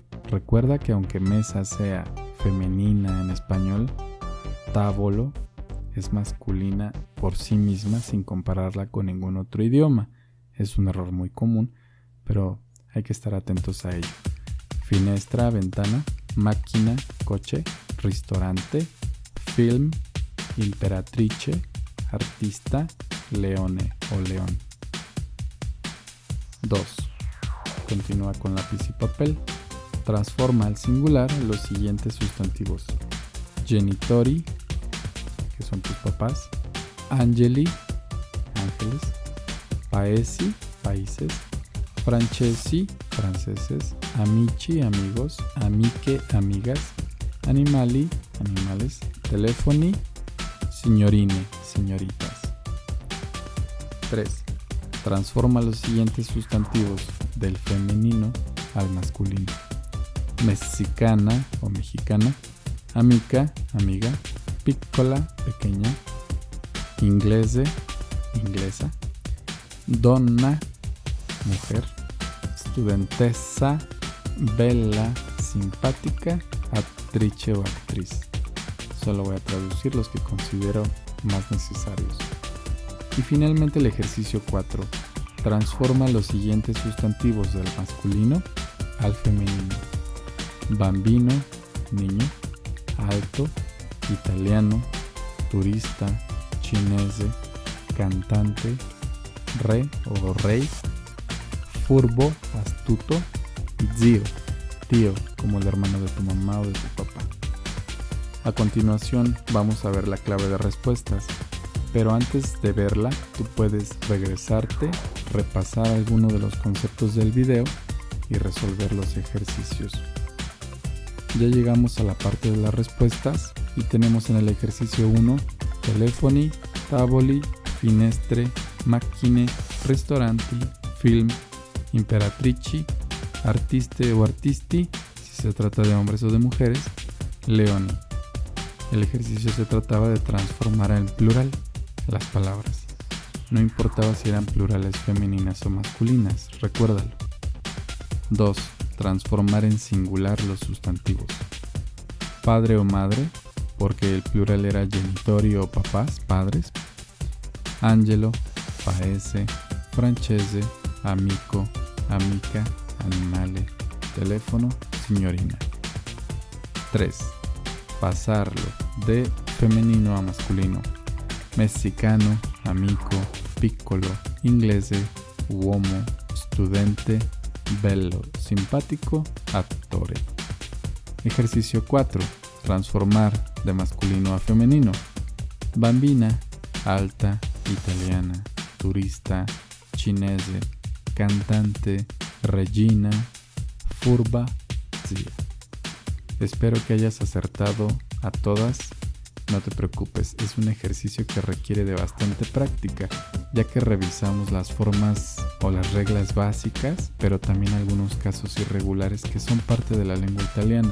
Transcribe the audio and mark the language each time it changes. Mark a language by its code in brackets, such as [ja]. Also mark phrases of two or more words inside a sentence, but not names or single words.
[es] Recuerda que aunque mesa sea femenina en español, tavolo es masculina por sí misma sin compararla con ningún otro idioma. Es un error muy común, pero hay que estar atentos a ello. Finestra, ventana; máquina, coche; [it] ristorante, film; imperatrice, artista; leone o león. [es] 2. Continúa con lápiz y papel. Transforma al singular los siguientes sustantivos: genitori, que son tus papás; angeli, ángeles; paesi, países; francesi, franceses; amici, amigos; amiche, amigas; animali, animales; [it] telefoni, signorine, [es] señoritas. 3. Transforma los siguientes sustantivos del femenino al masculino: mexicana o mexicana; [it] amica, amiga; piccola, pequeña; inglese, inglesa; donna, mujer; studentessa, bella, simpática; attrice o actriz. [es] Solo voy a traducir los que considero más necesarios. Y finalmente el ejercicio 4. Transforma los siguientes sustantivos del masculino al femenino: [it] bambino, niño; alto, italiano; turista, cinese; cantante, re o rey; furbo, astuto; zio, [es] tío, como el hermano de tu mamá o de tu papá. A continuación vamos a ver la clave de respuestas, pero antes de verla tú puedes regresarte, repasar alguno de los conceptos del video y resolver los ejercicios. Ya llegamos a la parte de las respuestas y tenemos en el ejercicio 1 [it] telefoni, tavoli, finestre, macchine, ristoranti, film, imperatrici, artiste o artisti, [es] si se trata de hombres o de mujeres, leoni. El ejercicio se trataba de transformar en plural las palabras. No importaba si eran plurales femeninas o masculinas, recuérdalo. 2. Transformar en singular los sustantivos: padre o madre, porque el plural era genitori o papás, padres; [it] angelo, paese; francese, amico, amica; animale, teléfono, signorina. 3. [es] Pasarlo de femenino a masculino: [it] messicano, amico, piccolo, inglese, uomo, studente, bello, simpático, attore. [es] Ejercicio 4. Transformar de masculino a femenino: [it] bambina, alta, italiana; turista, cinese; cantante, regina; furba, zia. [es] Espero que hayas acertado a todas. No te preocupes, es un ejercicio que requiere de bastante práctica, ya que revisamos las formas o las reglas básicas, pero también algunos casos irregulares que son parte de la lengua italiana.